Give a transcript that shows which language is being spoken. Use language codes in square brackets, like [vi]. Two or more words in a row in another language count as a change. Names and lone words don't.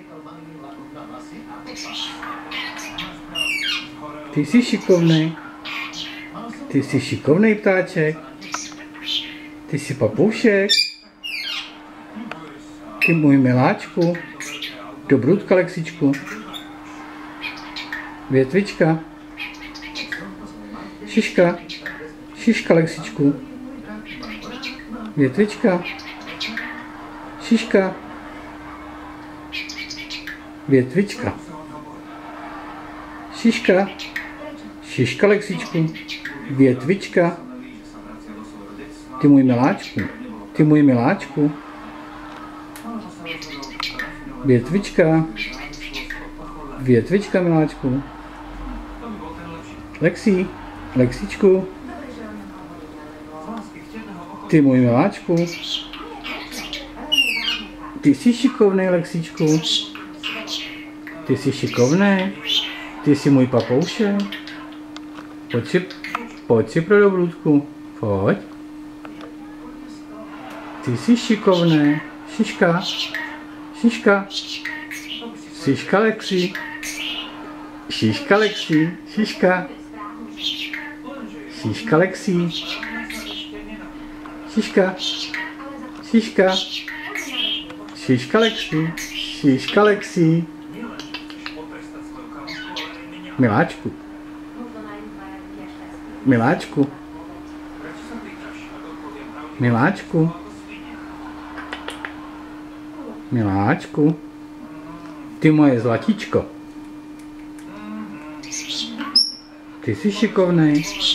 [cs] Ty jsi šikovnej. Ty jsi šikovnej, ptáček. Ty jsi papoušek. Ty můj miláčku. Do brudka, Lexičku. Větvička. Šiška. Šiška, Lexičku. Větvička. Šiška. Větvička. Šiška. Šiška, Lexičku. Větvička. Ty můj miláčku. Ty můj miláčku. Větvička. Větvička, miláčku. Lexi. Lexičku. Ty můj miláčku. Ty jsi šikovnej, Lexičku. Ty jsi šikovnej. Ty jsi můj papoušek. Pojď si pro dobrůdku. Pojď. Ty jsi šikovnej. Šiška. Šiška. Šiška, Lexi. Šiška, Lexi. Šiška. Šiška, Lexi. Šiška. Šiška. Šiška, Lexi. Šiška, Lexi. Miláčku. Miláčku. Miláčku. Miláčku. Ty moje zlatíčko. Ty jsi šikovnej.